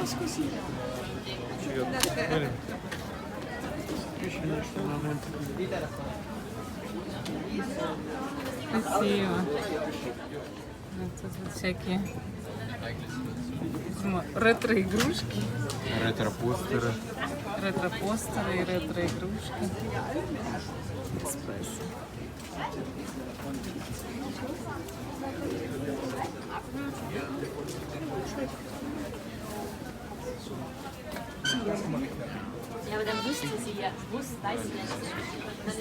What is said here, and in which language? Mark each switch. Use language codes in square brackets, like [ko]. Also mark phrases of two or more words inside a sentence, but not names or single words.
[ru] Красиво. Тут вот всякие ретро-игрушки. Ретро-постеры. Ретро-постеры и ретро-игрушки. Экспресс. [de] Ja, aber dann wüsste sie ja, weiß sie ja.